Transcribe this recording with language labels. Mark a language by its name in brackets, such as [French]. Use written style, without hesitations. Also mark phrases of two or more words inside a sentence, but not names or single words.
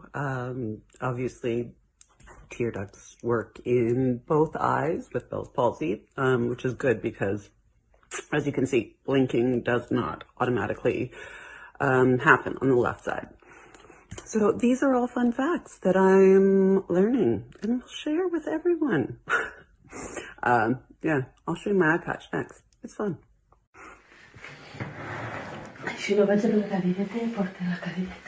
[English] Obviously, tear ducts work in both eyes with Bell's palsy, which is good because, as you can see, blinking does not automatically happen on the left side. So these are all fun facts that I'm learning and will share with everyone. Yeah, I'll show you my eye patch next. It's fun. [Catalan] Si no vaig a la cadireta, porta la cadireta.